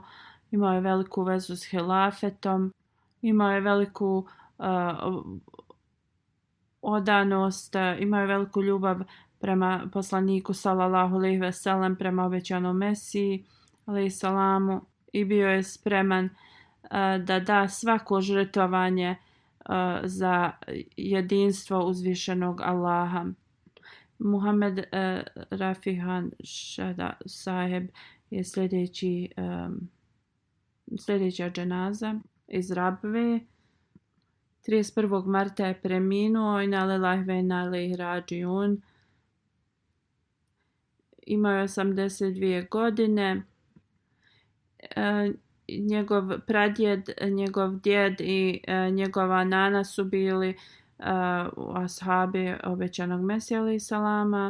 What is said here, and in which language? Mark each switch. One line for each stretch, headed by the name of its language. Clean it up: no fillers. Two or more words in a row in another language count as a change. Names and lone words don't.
Bosnian: Imao je veliku vezu s hilafetom, imao je veliku odanost, imao je veliku ljubav prema poslaniku
Arabic: صلى الله عليه وسلم,
Bosnian: prema obećanom Mesiji
Arabic: عليه السلام,
Bosnian: i bio je spreman da da svako žrtvovanje za jedinstvo uzvišenog Allaha. Muhammed Rafihan Shada Saheb je sljedeća dženaza iz Rabve. 31. marta je preminuo.
Arabic: إنا لله وإنا إليه راجعون.
Bosnian: Imao je 82 godine. Njegov pradjed, njegov djed i njegova nana su bili ashabi obećanog Mesija
Arabic: عليه السلام.